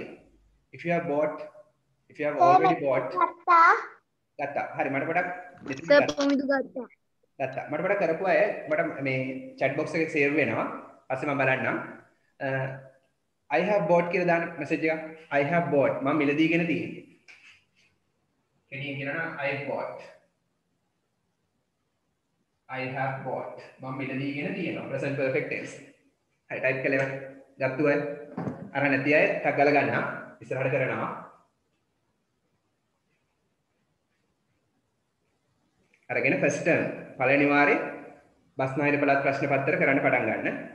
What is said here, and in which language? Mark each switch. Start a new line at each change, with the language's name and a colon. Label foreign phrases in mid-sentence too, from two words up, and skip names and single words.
English: If you have bought, if you have already bought ගත්තා.
Sinhala: හරි මට පොඩක් සර් කොහොමද ගත්තා? ගත්තා. මට පොඩක් කරපු අය මට මේ chat box එකේ save වෙනවා. පස්සේ මම බලන්නම්.
English: I have bought
Sinhala: කියලා දාන message එක.
English: I have bought
Sinhala: මම මිලදීගෙන තියෙන්නේ. කෙටියෙන් කියනවා
English: I bought. I have bought.
Sinhala: මම මිලදීගෙන තියෙනවා.
English: present perfect tense.
Sinhala: හරි type කළේ ගත්තු අය අර නැති අය ටක් ගාලා ගන්නවා. ඉස්සරහට කරනවා. අරගෙන
English: first term
Sinhala: පළවෙනි වාරේ බස්නාහිර පළාත් ප්‍රශ්න පත්‍ර කරන්න පටන් ගන්න.